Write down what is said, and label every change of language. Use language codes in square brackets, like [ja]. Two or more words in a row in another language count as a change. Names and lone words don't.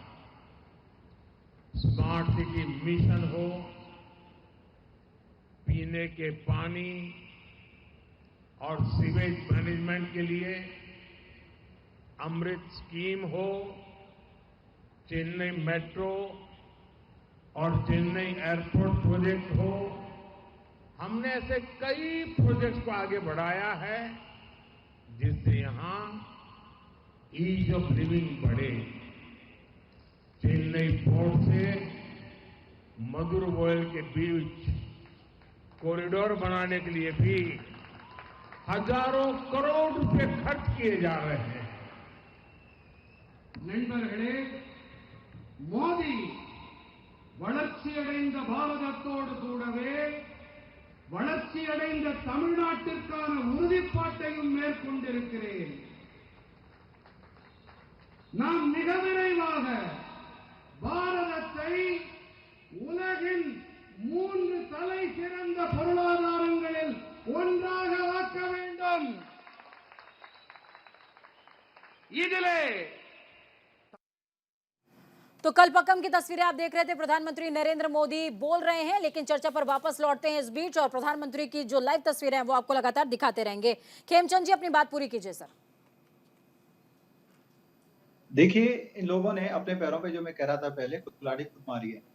[hi] स्मार्ट सिटी मिशन हो, पीने के पानी और [en] sewage management [hi] के लिए अमृत स्कीम हो, चेन्नई मेट्रो और चेन्नई एयरपोर्ट प्रोजेक्ट हो, हमने ऐसे कई प्रोजेक्ट्स को आगे बढ़ाया है जिससे यहां [en] ease of living [hi] बढ़े। चेन्नई पोर्ट से मदुरवोयल के बीच कॉरिडोर बनाने के लिए भी हजारों करोड़ रुपए खर्च किए जा रहे हैं। [ta] நண்பர்களே, மோடி வளர்ச்சியடைந்த பாரதத்தோடு கூடவே வளர்ச்சியடைந்த தமிழ்நாட்டிற்கான உறுதிப்பாட்டையும் மேற்கொண்டிருக்கிறேன். நாம் மிக விரைவாக பாரதத்தை உலகின் 3 தலை சிறந்த பொருளாதாரங்களில் ஒன்றாக ஆக்க வேண்டும். இதிலே [hi] तो कलपक्कम की तस्वीरें आप देख रहे थे। प्रधानमंत्री नरेंद्र मोदी बोल रहे हैं, लेकिन चर्चा पर वापस लौटते हैं इस बीच, और प्रधानमंत्री की जो लाइव तस्वीरें हैं वो आपको लगातार दिखाते रहेंगे। खेमचंद जी, अपनी बात पूरी कीजिए सर। देखिए, इन लोगों ने अपने पैरों पे, जो मैं कह रहा था पहले, कुल्हाड़ी खुद मारी है।